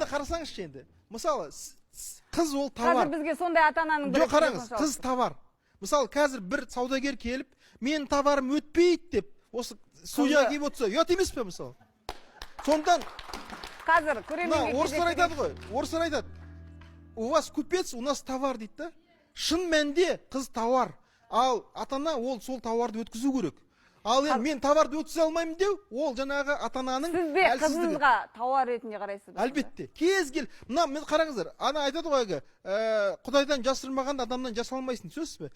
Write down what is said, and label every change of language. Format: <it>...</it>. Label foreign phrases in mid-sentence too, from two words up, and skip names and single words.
<kk>Енді қарасаңызшы енді. Мысалы, қыз ол товар. Қазір бізге сондай ата-ананың жоқ, қараңыз, қыз товар. Мысалы, қазір бір саудагер келіп, мен товарым өтпейді деп, осы судья келіп отырса, ұят емес пе мысалы? Сондан қазір көрерменге орыстар айтады ғой. Орыстар айтады.</kk> <ru>У вас купец, у нас товар</ru> <kk>дейді да. Шын мәнде қыз товар. Ал ата-ана ол сол товарды өткізу керек. Ал енді мен товарды өткізе алмаймын деу, ол жаңағы ата-ананың әлсіздігі. Сіз де қызыңызға товар ретінде қарайсыз ба? Әлбетте. Кез кел. Мына қараңыздар, ана айтады ғой әлгі, Құдайдан жасырмаған адамнан жасалмайсың, сөзсіз бе?</kk>